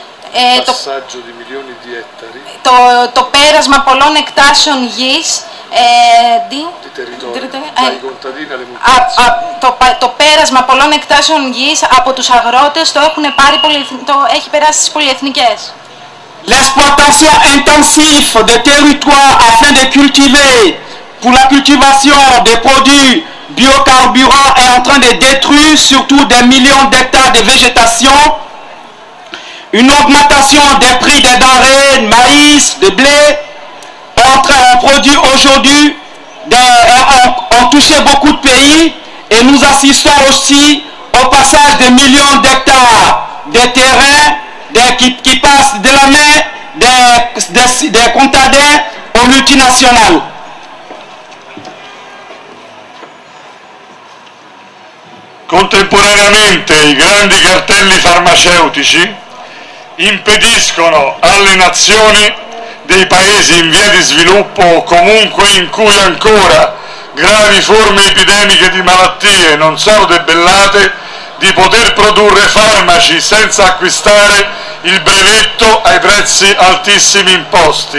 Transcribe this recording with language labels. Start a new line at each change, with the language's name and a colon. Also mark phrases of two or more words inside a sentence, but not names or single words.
Greek: Το πέρασμα πολλών εκτάσεων γης, το πέρασμα πολλών εκτάσεων γης από τους αγρότες έχει περάσει στις πολυεθνικές.
French: L'exploitation intensive des territoires afin de cultiver, pour la cultivation des produits biocarburants, est en train de détruire surtout des millions d'hectares de végétation. Une augmentation des prix des denrées, de maïs, de blé, ont produit aujourd'hui, ont touché beaucoup de pays, et nous assistons aussi au passage de millions d'hectares de terrains qui passent de la main des contadins aux multinationales.
Italian: Contemporaneamente i grandi cartelli farmaceutici impediscono alle nazioni dei paesi in via di sviluppo o comunque in cui ancora gravi forme epidemiche di malattie non sono debellate di poter produrre farmaci senza acquistare il brevetto ai prezzi altissimi imposti.